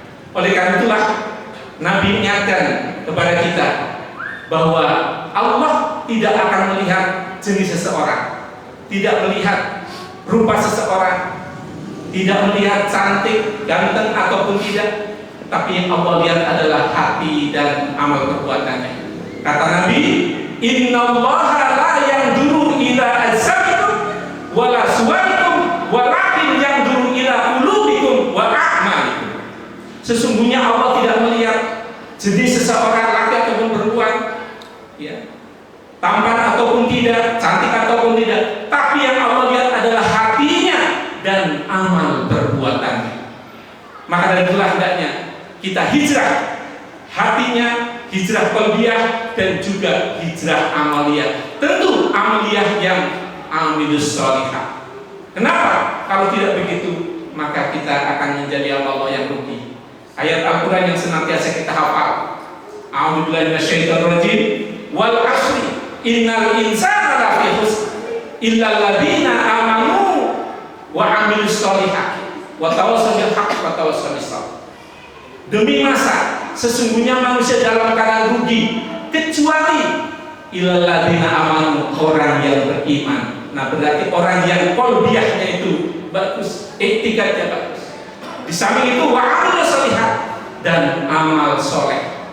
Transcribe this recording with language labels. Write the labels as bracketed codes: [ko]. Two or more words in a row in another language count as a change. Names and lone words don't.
[id] Oleh karena itulah Nabi ingatkan kepada kita bahwa Allah tidak akan melihat jenis seseorang, tidak melihat rupa seseorang, tidak melihat cantik, ganteng ataupun tidak, tapi yang Allah lihat adalah hati dan amal perbuatannya. Kata Nabi, [ar] إن الله لا ينظر إلى أجسامكم ولا صوركم ولكن ينظر إلى قلوبكم وأعمالكم. [id] Sesungguhnya Allah tidak melihat jenis seseorang, laki ataupun perempuan, ya, tampan ataupun tidak, cantik ataupun tidak, tapi yang Allah lihat adalah hatinya dan amal perbuatannya. Maka dari itulah hendaknya kita hijrah hatinya, hijrah qalbiyah, dan juga hijrah amaliyah. Tentu amaliyah yang [ar] عملوا الصالحات. [id] Kenapa? Kalau tidak begitu, maka kita akan menjadi Allah yang rugi. Ayat Al-Quran yang senantiasa kita hafal, [ar] أعوذ بالله من الشيطان الرجيم والعصر إن الإنسان لفي خسر إلا الذين آمنوا وعملوا الصالحات وتواصوا بالحق وتواصوا بالصبر. [id] Demi masa sesungguhnya manusia dalam keadaan rugi kecuali [ar] إلا الذين آمنوا, [id] orang yang beriman. Nah, berarti orang yang qalbiyahnya itu bagus, etikanya bagus. Di samping itu [ar] وعملوا الصالحات, [id] dan amal soleh.